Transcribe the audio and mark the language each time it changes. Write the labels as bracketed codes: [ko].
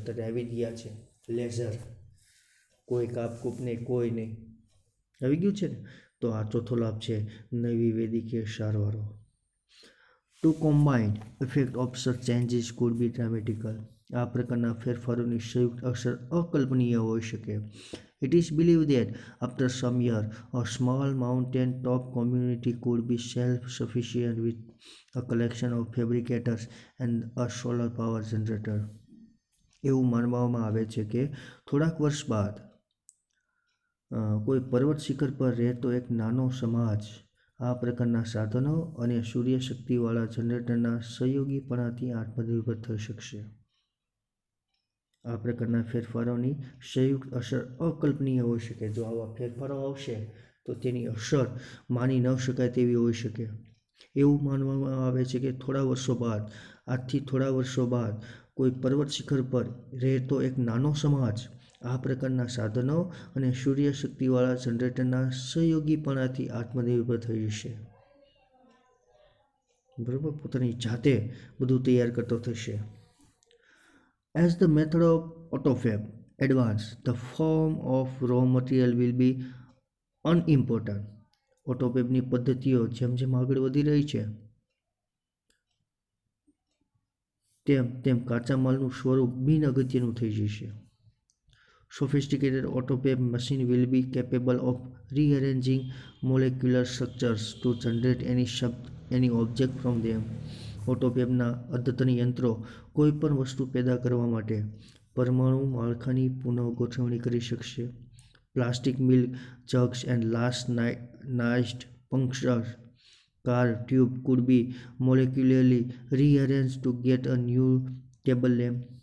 [gu] અત્યારે આવી ગયા છે લેઝર, કોઈ કાપકૂપ નહીં, કોઈ નહીં, આવી ગયું છે ને. તો આ ચોથો લાભ છે નવી વૈદ્યકીય સારવારો. [en] To combined effect of such changes could be dramatical. [gu] આ પ્રકારના ફેરફારોની સંયુક્ત અસર અકલ્પનીય હોઈ શકે. [en] It is believed that after some years, a small mountain-top community could be self-sufficient with a collection of fabricators and a solar power generator. [gu] એવું માનવામાં આવે છે કે થોડાક વર્ષ બાદ કોઈ પર્વત શિખર પર રહેતો એક નાનો સમાજ આ પ્રકારના સાધનો અને સૂર્યશક્તિવાળા જનરેટરના સહયોગીપણાથી આત્મનિર્ભર થઈ શકશે. આ પ્રકારના ફેરફારોની સંયુક્ત અસર અકલ્પનીય હોઈ શકે. જો આવા ફેરફારો આવશે તો તેની અસર માની ન શકાય તેવી હોઈ શકે. એવું માનવામાં આવે છે કે આજથી થોડા વર્ષો બાદ કોઈ પર્વત શિખર પર રહેતો એક નાનો સમાજ આ પ્રકારના સાધનો અને સૂર્યશક્તિવાળા જનરેટરના સહયોગીપણાથી આત્મનિર્ભર થઈ જશે. બરાબર, પોતાની જાતે બધું તૈયાર કરતો થશે. [en] As the method of autofab advances, the form of raw material will be unimportant. [gu] ઓટોફેબની પદ્ધતિઓ જેમ જેમ આગળ વધી રહી છે તેમ તેમ કાચા માલનું સ્વરૂપ બિન અગત્યનું થઈ જશે. [en] Sophisticated autofab machine will be capable of rearranging molecular structures to generate any object from them. [gu] ઓટોફેબના અદ્યતન યંત્રો કોઈપણ વસ્તુ પેદા કરવા માટે પરમાણુ માળખાની પુનઃગોઠવણી કરી શકશે. [en] Plastic milk jugs and last night's punctured car tube could be molecularly rearranged to get a new table lamp.